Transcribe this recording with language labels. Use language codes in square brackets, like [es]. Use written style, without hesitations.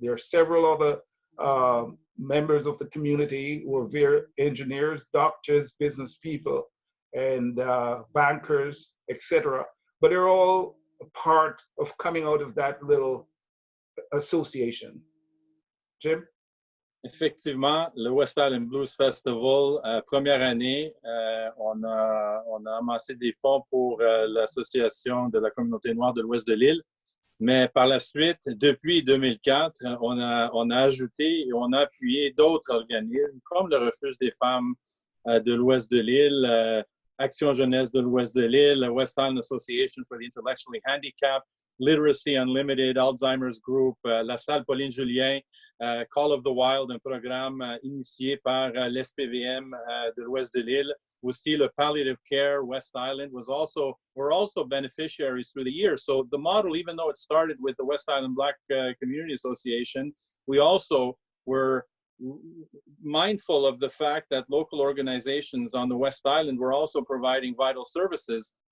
[en] There are several other members of the community who are very engineers, doctors, business people, and bankers, etc. But they're all a part of coming out of that little association. Jim? [fr] Effectivement, le West Island Blues Festival, première année, on a amassé des fonds pour l'association de la communauté noire de l'Ouest de l'île. Mais par la suite, depuis 2004, on a ajouté et on a appuyé d'autres organismes comme le Refuge des femmes de l'Ouest de l'île, Action Jeunesse de l'Ouest de l'île, West Island Association for the Intellectually Handicapped, Literacy Unlimited, Alzheimer's Group, la Salle Pauline Julien, Call of the Wild, un programme initié par l'SPVM de l'Ouest de l'île. Aussi, le [en] Palliative Care West Island were also beneficiaries through the years. So the model, even though it started with the West Island Black Community Association, we also were mindful of the fact that local organizations on the West Island were also providing vital services.